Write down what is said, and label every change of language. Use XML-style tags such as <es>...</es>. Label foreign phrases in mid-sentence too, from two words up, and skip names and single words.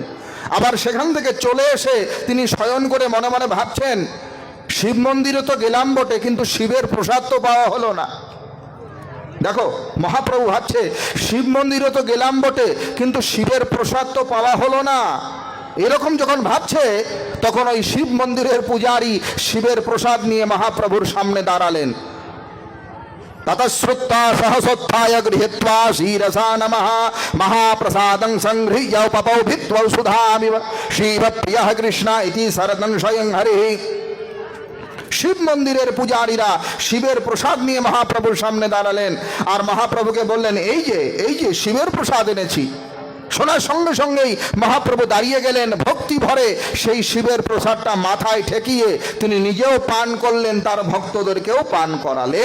<bn>আবার সেখান থেকে চলে এসে তিনি শয়ন করে মনে মনে ভাবছেন, শিব মন্দিরে তো গেলাম বটে, কিন্তু শিবের প্রসাদ তো পাওয়া হলো না। দেখো, মহাপ্রভু ভাবছে শিব মন্দিরে তো গেলাম বটে, কিন্তু শিবের প্রসাদ তো পাওয়া হলো না। এরকম যখন ভাবছে, তখন ওই শিব মন্দিরের পূজারী শিবের প্রসাদ নিয়ে মহাপ্রভুর সামনে দাঁড়ালেন।</bn> <sa>ততশ্রুত্বা সহসোত্থায় গৃহীত্বা শ্রীরসা নমঃ মহাপ্রসাদং সংগৃহ্য পপৌ ভিত্তৌ সুধামিব শিবপ্রিয়ঃ কৃষ্ণ ইতি সরদন স্বয়ং হরিঃ।</sa> <bn>শিব মন্দিরের পূজারীরা শিবের প্রসাদ নিয়ে মহাপ্রভুর সামনে দাঁড়ালেন, আর মহাপ্রভুকে বললেন, এই যে শিবের প্রসাদ এনেছি। শোনার সঙ্গে সঙ্গেই মহাপ্রভু দাঁড়িয়ে গেলেন, ভক্তি ভরে সেই শিবের প্রসাদটা মাথায় ঠেকিয়ে তিনি নিজেও পান করলেন, তার ভক্তদেরকেও পান করালেন।</bn>